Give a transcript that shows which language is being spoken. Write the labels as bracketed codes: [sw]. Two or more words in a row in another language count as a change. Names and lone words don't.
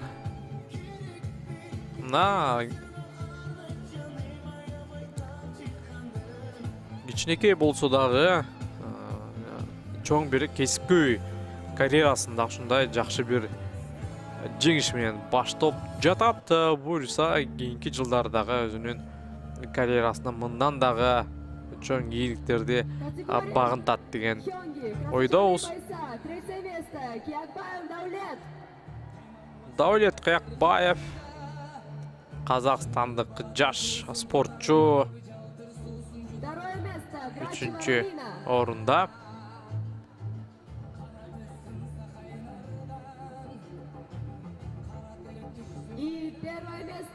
[ky] Мына кичинекей болсо дагы чоң бир кесипкөй карьерасында ушундай жакшы бир жеңиш менен баштап жатат. Буюрса кийинки жылдардагы өзүнүн карьерасына мындан дагы чоң ийгиликтерди багынтат деген Хёнги. ойдобуз. [ru] Пояса. Третье место. [ky] Киякбаев Даулет. Даулет Кыякбаев казакстандык жаш спортчу [ru] Второе место. Грачева [ky] 3-чү Алина. орунда. [ru] И первое место.